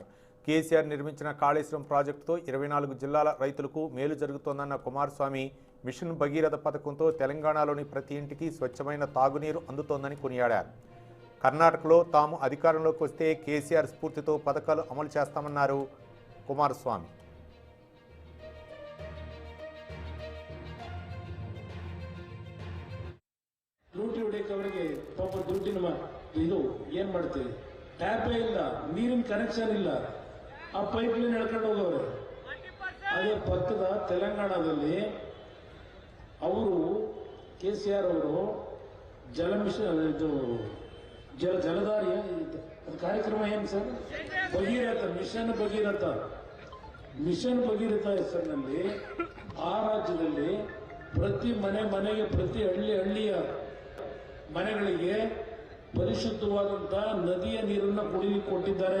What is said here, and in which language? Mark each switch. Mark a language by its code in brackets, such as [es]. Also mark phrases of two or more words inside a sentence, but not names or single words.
[te] కేసీఆర్ నిర్మించిన కాళేశ్వరం ప్రాజెక్టుతో 24 జిల్లాల రైతులకు మేలు జరుగుతోందన్న కుమారస్వామి, మిషన్ భగీరథ పథకంతో తెలంగాణలోని ప్రతి ఇంటికి స్వచ్ఛమైన తాగునీరు అందుతోందని కొనియాడారు. కర్ణాటకలో తాము అధికారంలోకి వస్తే కేసీఆర్ స్ఫూర్తితో పథకాలు అమలు చేస్తామన్నారు కుమారస్వామి. [kn] ಲೂಟಿ ಹೊಡೆಯೋವರಿಗೆ ಪಾಪ ದುಡ್ಡಿನ ಇದು ಏನ್ ಮಾಡ್ತೀವಿ, ಟ್ಯಾಪೇ ಇಲ್ಲ, ನೀರಿನ ಕನೆಕ್ಷನ್ ಇಲ್ಲ, ಆ [en] pipe line [kn] ಎಳ್ಕೊಂಡು ಹೋಗೋರು. ಅದೇ ಪಕ್ಕದ ತೆಲಂಗಾಣದಲ್ಲಿ ಅವರು ಕೆಸಿಆರ್ ಅವರು ಜಲ ಮಿಷನ್ ಇದು ಜಲಧಾರಿ ಕಾರ್ಯಕ್ರಮ ಏನು ಸರ್, ಭಗೀರಥ ಮಿಷನ್ ಭಗೀರಥ ಹೆಸರಿನಲ್ಲಿ ಆ ರಾಜ್ಯದಲ್ಲಿ ಪ್ರತಿ ಮನೆಗೆ ಪ್ರತಿ ಹಳ್ಳಿಯ ಮನೆಗಳಿಗೆ ಪರಿಶುದ್ಧವಾದಂತ ನದಿಯ ನೀರನ್ನು ಕುಡಿಲಿಕ್ಕೆ ಕೊಟ್ಟಿದ್ದಾರೆ.